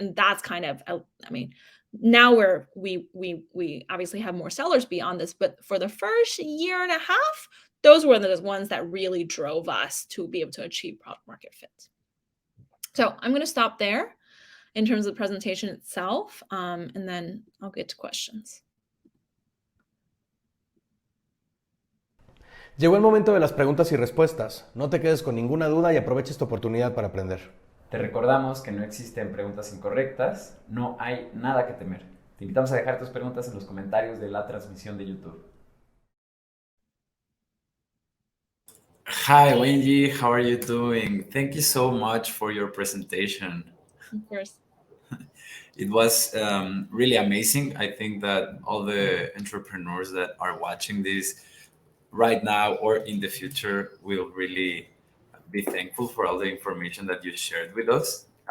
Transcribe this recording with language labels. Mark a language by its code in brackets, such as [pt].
[en] And that's kind of, I mean, now we obviously have more sellers beyond this, but for the first year and a half, those were the ones that really drove us to be able to achieve product market fit. So I'm going to stop there in terms of the presentation itself, and then I'll get to questions. [es] Llegó el momento de las preguntas y respuestas. No te quedes con ninguna duda y aprovecha esta oportunidad para aprender. Te recordamos que no existen preguntas incorrectas, no hay nada que temer. Te invitamos a dejar tus preguntas en los comentarios de la transmisión de YouTube. [en] Hi, Wenyi, how are you doing? Thank you so much for your presentation. Of course. It was really amazing. I think that all the entrepreneurs that are watching this right now or in the future will really be thankful for all the information that you shared with us.